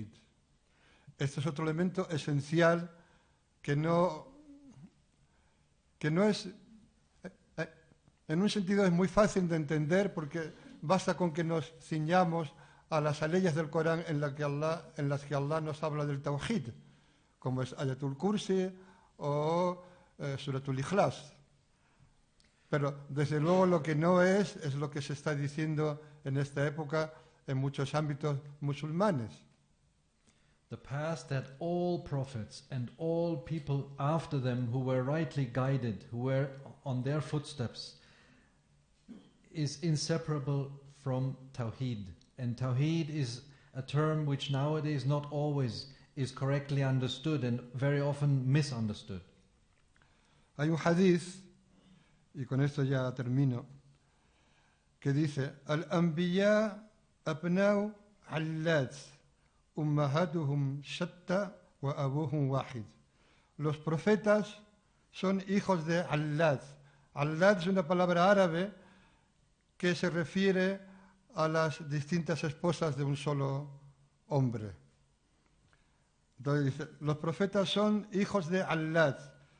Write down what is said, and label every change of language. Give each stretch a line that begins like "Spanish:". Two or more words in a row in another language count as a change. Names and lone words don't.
Spanish: Este es otro elemento esencial que no es, en un sentido es muy fácil de entender, porque basta con que nos ciñamos a las leyes del Corán en las que Allah nos habla del Tawhid, como es Ayatul Kursi o Suratul Ikhlas. Pero desde luego lo que no es lo que se está diciendo en esta época en muchos ámbitos musulmanes.
English: The path that all prophets and all people after them who were rightly guided, who were on their footsteps, is inseparable from Tawheed. And Tawheed is a term which nowadays not always is correctly understood and very often misunderstood.
Spanish: Hay un hadith, y con esto ya termino, que dice:
Arabic: الأنبياء أبناء علات أمهاتهم شتى وأبوهم واحد.
Spanish: Los profetas son hijos de allad. Allad es una palabra árabe que se refiere a las distintas esposas de un solo hombre. Entonces dice, los profetas son hijos de allad.